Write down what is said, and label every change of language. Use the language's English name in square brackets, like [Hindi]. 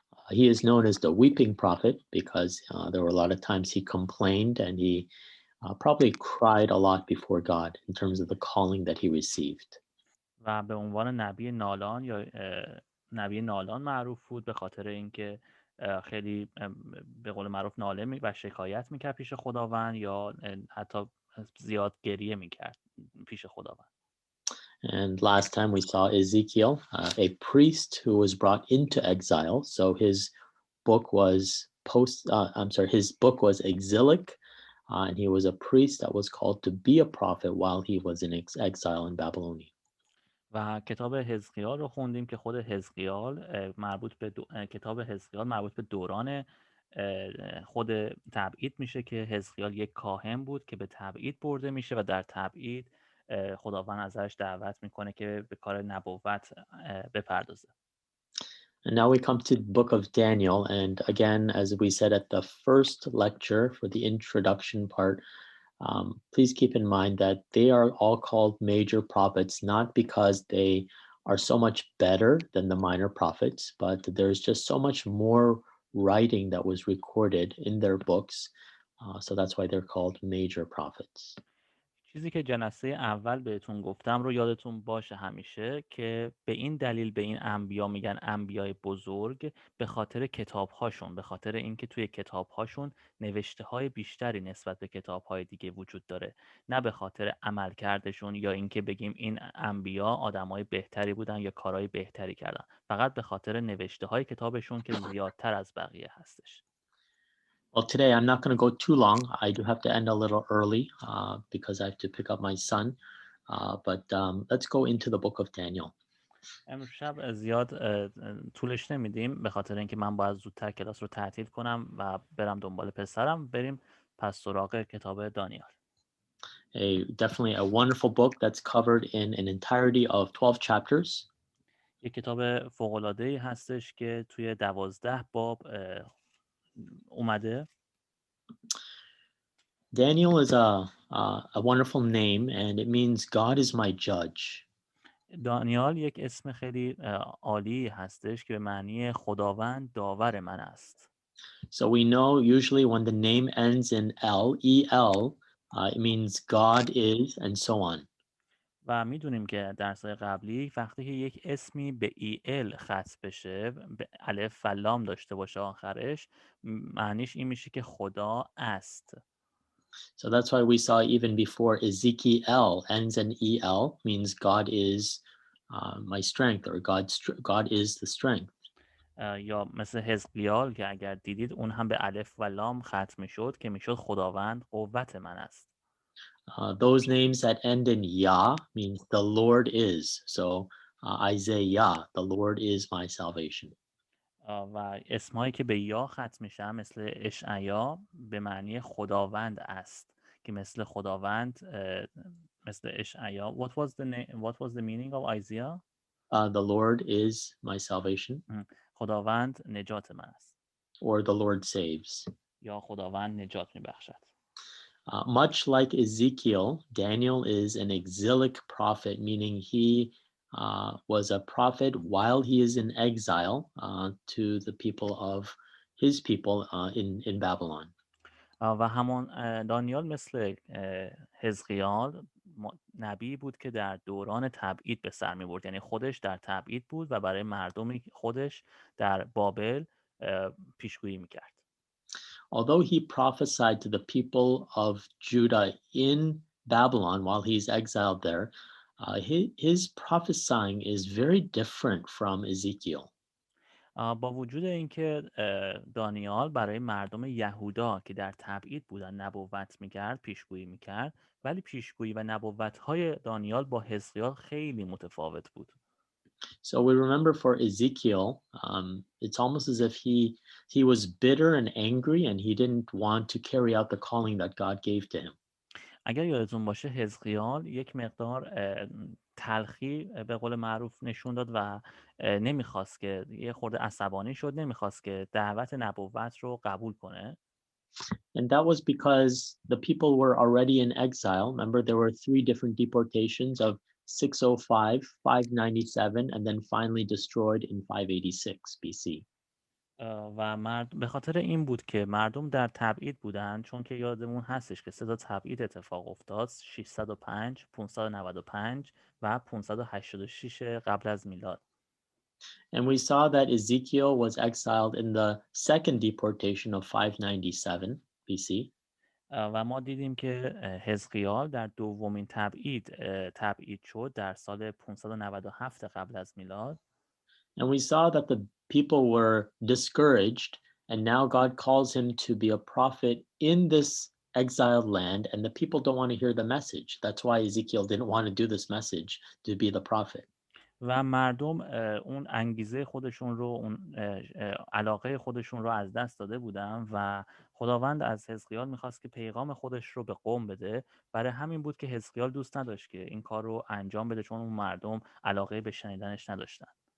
[English] He is known as the weeping prophet because there were a lot of times he complained and he probably cried a lot before God in terms of the calling that he received. [Persian] و به عنوان نبی نالان یا نبی نالان معروف بود به خاطر اینکه خیلی به قول معروف ناله و شکایت میکرد پیش خداوند یا حتی زیاد گریه میکرد پیش خداوند. [English] And last time we saw Ezekiel, a priest who was brought into exile. So his book was his book was exilic, and he was a priest that was called to be a prophet while he was in exile in Babylonia. [Persian] و کتاب حزقیال رو خوندیم که خود حزقیال مربوط به کتاب حزقیال مربوط به دوران خود تبعید میشه که حزقیال یک کاهن بود که به تبعید برده میشه و در تبعید خداوند ازش دعوت میکنه که به کار نبوت بپردازه. [English] And now we come to the book of Daniel. And again, as we said at the first lecture for the introduction part, please keep in mind that they are all called major prophets, not because they are so much better than the minor prophets, but there's just so much more writing that was recorded in their books. So that's why they're called major prophets. [Persian] چیزی که جلسه اول بهتون گفتم رو یادتون باشه همیشه که به این دلیل به این انبیا میگن انبیای بزرگ، به خاطر کتابهاشون، به خاطر اینکه توی کتابهاشون نوشته های بیشتری نسبت به کتابهای دیگه وجود داره، نه به خاطر عملکردشون یا اینکه بگیم این انبیا آدمای بهتری بودن یا کارهای بهتری کردن، فقط به خاطر نوشته های کتابشون که زیادتر از بقیه هستش. [English] Well, today I'm not going to go too long. I do have to end a little early because I have to pick up my son. But let's go into the book of Daniel. [Persian] امشب زیاد طولش نمیدیم به خاطر اینکه من باید زودتر کلاس رو تعطیل کنم و برم دنبال پسرم. بریم پس سراغ کتاب دانیال. [English] Definitely a wonderful book that's covered in an entirety of 12 chapters. [Persian] یک کتاب فوق‌العاده‌ای هستش که توی 12 باب اومده. [English] Daniel is a wonderful name and it means God is my judge. [Persian] دانیال یک اسم خیلی عالی هستش که به معنی خداوند داور من است. [English] So we know usually when the name ends in L, E-L, it means God is and so on. [Persian] و میدونیم که درس‌های قبلی وقتی که یک اسمی به ال ختم بشه، به الف و لام داشته باشه آخرش، معنیش این میشه که خدا است. [English] So that's why we saw even before Ezekiel ends in el, means God is my strength, or God is the strength. [Persian] یا مثل حزقیال که اگر دیدید اون هم به الف و لام ختم میشد که میشد خداوند قوت من است. [English] Those names that end in Yah means the Lord is. So Isaiah, the Lord is my salvation. [Persian] و اسمایی که به یا ختم میشن مثل اشعیا به معنی خداوند است که مثل خداوند مثل اشعیا. [English] What was the meaning of Isaiah؟ The Lord is my salvation, [Persian] خداوند نجات من است [English] or the Lord saves. [Persian] یا خداوند نجات میبخشد. [English] Much like Ezekiel, Daniel is an exilic prophet, meaning he was a prophet while he is in exile to the people of his people in Babylon. [Persian] و همون دانیال مثل حزقیال نبی بود که در دوران تبعید به سر می برد، یعنی خودش در تبعید بود و برای مردم خودش در بابل پیشگویی میکرد. [English] Although he prophesied to the people of Judah in Babylon while he's exiled there, his prophesying is very different from Ezekiel. [Persian] با وجود اینکه دانیال برای مردم یهودا که در تبعید بودن نبوت میکرد، پیشگویی میکرد، ولی پیشگویی و نبوت‌های دانیال با حزقیال خیلی متفاوت بود. [English] So we remember for Ezekiel, it's almost as if he was bitter and angry, and he didn't want to carry out the calling that God gave to him. [Persian] اگر یادتون باشه حزقیال یک مقدار تلخی به قول معروف نشون داد و نمیخواست که، یه خورده عصبانی شد، نمیخواست که دعوت نبوت رو قبول کنه. [English] And that was because the people were already in exile. Remember, there were three different deportations of 605, 597, and then finally destroyed in 586 BC. [Persian] و به خاطر این بود که مردم در تبعید بودن، چون که یادمون هستش که 3 تا تبعید اتفاق افتاد: 605 595 و 586 قبل از میلاد. [English] And we saw that Ezekiel was exiled in the second deportation of 597 BC. [Persian] و ما دیدیم که حزقیال در دومین تبعید شد در سال 597 قبل از میلاد. [English] And we saw that the people were discouraged, and now God calls him to be a prophet in this exiled land, and the people don't want to hear the message. That's why Ezekiel didn't want to do this message to be the prophet. [Persian] و مردم اون انگیزه خودشون رو، اون علاقه خودشون رو از دست داده بودن و خداوند از حزقیال میخواست که پیغام خودش رو به قوم بده. برای همین بود که حزقیال دوست نداشت که این کار رو انجام بده، چون اون مردم علاقه به شنیدنش نداشتن.